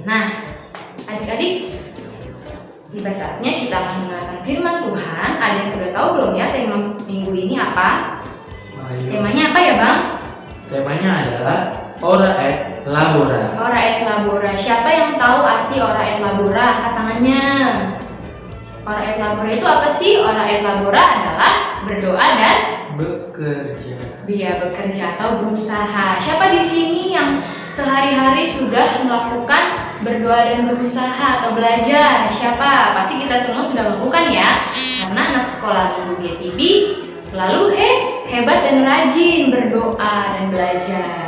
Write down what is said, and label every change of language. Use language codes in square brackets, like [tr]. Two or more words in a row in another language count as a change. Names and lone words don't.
[id] Nah, adik-adik, tiba saatnya kita akan mendengarkan firman Tuhan. Ada yang sudah tahu belum ya tema minggu ini apa? Temanya apa ya Bang? Temanya adalah [la] Ora et Labora. Ora et Labora. [id] Siapa yang tahu arti [la] Ora et Labora? [id] Angkat tangannya. [la] Ora et Labora [id] itu apa sih? [la] Ora et Labora [id] adalah berdoa dan bekerja. Dia bekerja atau berusaha. Siapa di sini yang sehari-hari sudah melakukan berdoa dan berusaha atau belajar? Siapa? Pasti kita semua sudah melakukan ya. Karena anak sekolah minggu GTB selalu hebat dan rajin berdoa dan belajar.